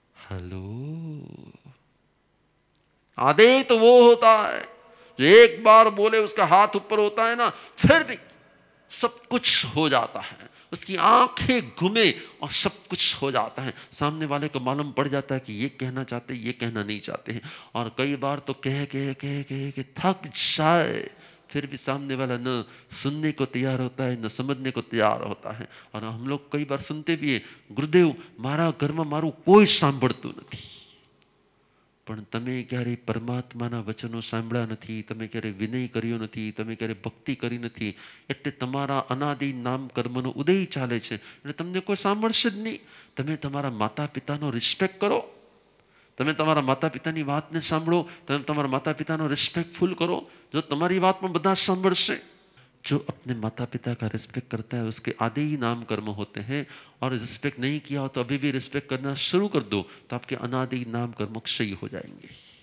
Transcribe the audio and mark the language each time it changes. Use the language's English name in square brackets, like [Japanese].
[Hindi] Hello, आदेय तो वो होता है जो एक बार बोले उसका हाथ ऊपर होता है ना, फिर भी सब कुछ हो जाता है, उसकी आंखें घूमे और सब कुछ हो जाता है। सामने वाले को मालूम पड़ जाता है कि ये कहना चाहते हैं, ये कहना नहीं चाहते हैं। और कई बार तो कह के थक जाए, फिर भी सामने वाला न सुनने को तैयार होता है न समझने को तैयार होता है। और हम लोग कई बार सुनते भी है, [Gujarati] गुरुदेव मारा घરમાં મારું કોઈ સાંભળતું નથી, પણ તમે ક્યારે પરમાત્માના વચનો સાંભળ્યા નથી, તમે ક્યારે વિનય કર્યો નથી, તમે ક્યારે ભક્તિ કરી નથી, એટલે તમારા અનાદિ નામ કર્મનો ઉદય ચાલે છે એટલે તમને કોઈ સાંભળશે જ નહીં। તમે તમારા માતા પિતાનો રિસ્પેક્ટ કરો, તમે તમારા માતા પિતાની વાતને સાંભળો, તમે તમારા માતા પિતાનો રિસ્પેક્ટફુલ કરો। જો તમારી વાતમાં બધા સાંભળશે, [Hindi] जो अपने माता पिता का रिस्पेक्ट करता है उसके आधे ही नाम कर्म होते हैं, और रिस्पेक्ट नहीं किया हो तो अभी भी रिस्पेक्ट करना शुरू कर दो तो आपके अनादि नाम कर्म क्षय हो जाएंगे।